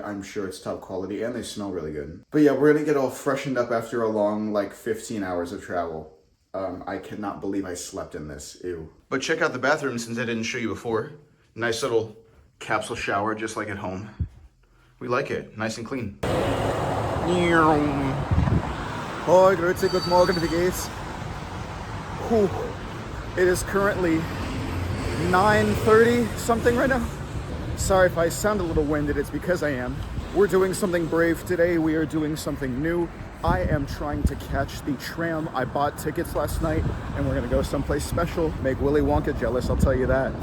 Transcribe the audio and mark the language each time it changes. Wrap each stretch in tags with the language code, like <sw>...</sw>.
<en>I'm sure it's top quality, and they smell really good. But yeah, we're gonna get all freshened up after a long, like 15 hours of travel. I cannot believe I slept in this, ew. But check out the bathroom since I didn't show you before. Nice little capsule shower, just like at home. We like it, nice and clean.</en> <de>Hoi, grüezi, guten Morgen, wie geht's? Whew.</de> <en>It is currently 9:30 something right now. Sorry if I sound a little winded, it's because I am. We're doing something brave today. We are doing something new. I am trying to catch the tram. I bought tickets last night and we're gonna go someplace special. Make Willy Wonka jealous, I'll tell you that.</en>